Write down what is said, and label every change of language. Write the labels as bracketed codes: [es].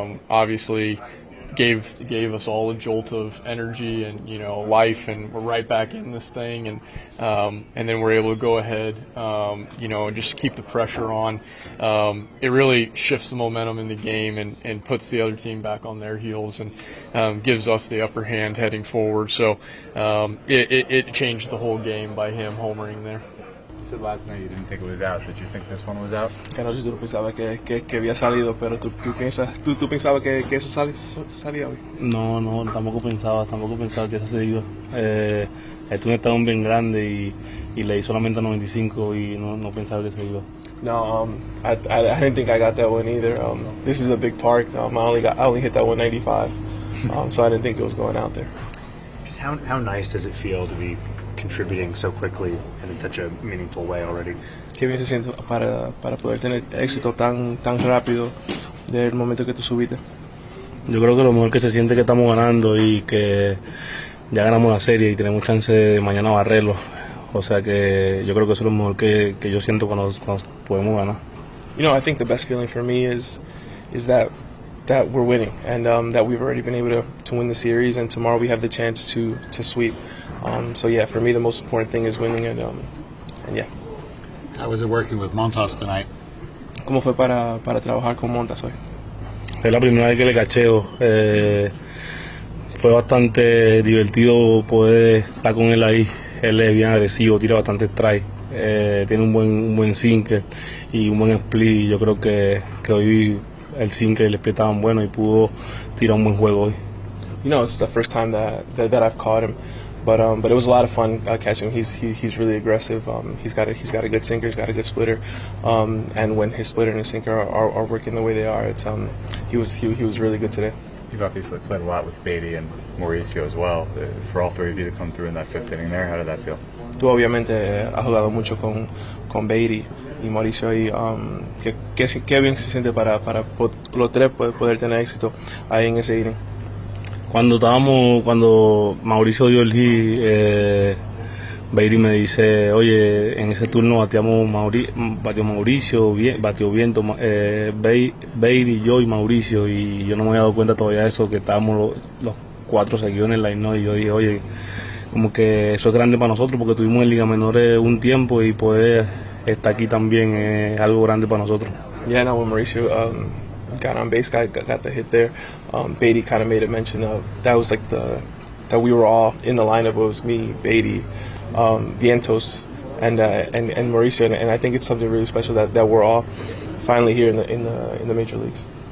[en] Obviously, gave us all a jolt of energy and life, and we're right back in this thing, and then we're able to go ahead and just keep the pressure on. It really shifts the momentum in the game and puts the other team back on their heels, and gives us the upper hand heading forward. So it changed the whole game by him homering there. You said last night you didn't think it was out. Did you think this one was out? [es] Que no, si tú no pensabas que había salido, pero tú pensabas que eso salía hoy. No, tampoco pensaba que eso se iba. Esto es un estadio bien grande y leí solamente a 95 y no pensaba que se iba. [en] No, I didn't think I got that one either. This is a big park. I only hit that 195, so I didn't think it was going out there. Just how nice does it feel to be contributing so quickly and in such a meaningful way already? [es] Qué bien se siente para poder tener éxito tan rápido del momento que tú subiste. Yo creo que lo mejor que se siente es que estamos ganando y que ya ganamos la serie y tenemos chance de mañana barrerlo. O sea que yo creo que eso es lo mejor que yo siento cuando podemos ganar. [en] I think the best feeling for me is that we're winning, and that we've already been able to win the series, and tomorrow we have the chance to sweep. So yeah, for me the most important thing is winning, and yeah. How was it working with Montas tonight? [es] ¿Cómo fue para trabajar con Montas hoy? Es la primera vez que le cacheo. Fue bastante divertido poder estar con él ahí. Él es bien agresivo, tira bastante strike. Tiene un buen sinker y un buen split. Yo creo que hoy el sinker y el split estaban buenos y pudo tirar un buen juego hoy. [en] It's the first time that I've caught him, but it was a lot of fun catching him. He's really aggressive. He's got a good sinker, he's got a good splitter, and when his splitter and his sinker are working the way they are, he was really good today. You've obviously played a lot with Baty and Mauricio as well. For all three of you to come through in that fifth inning there, how did that feel? [es] Tú obviamente has jugado mucho con Baty y Mauricio, y qué bien se siente para los tres poder tener éxito ahí en ese inning. Cuando Mauricio dio el hit, Baty me dice, oye, en ese turno batió Mauricio, batió viento, Baty, yo y Mauricio, y yo no me había dado cuenta todavía de eso, que estábamos los cuatro seguidos en el line, y yo dije, oye, como que eso es grande para nosotros, porque tuvimos en Liga Menores un tiempo, y poder estar aquí también es algo grande para nosotros. [en] Yeah, no, when Mauricio got on base, got the hit there, Baty kind of made a mention of that was like that we were all in the lineup. It was me, Baty, Vientos, and Mauricio, and I think it's something really special that we're all finally here in the major leagues.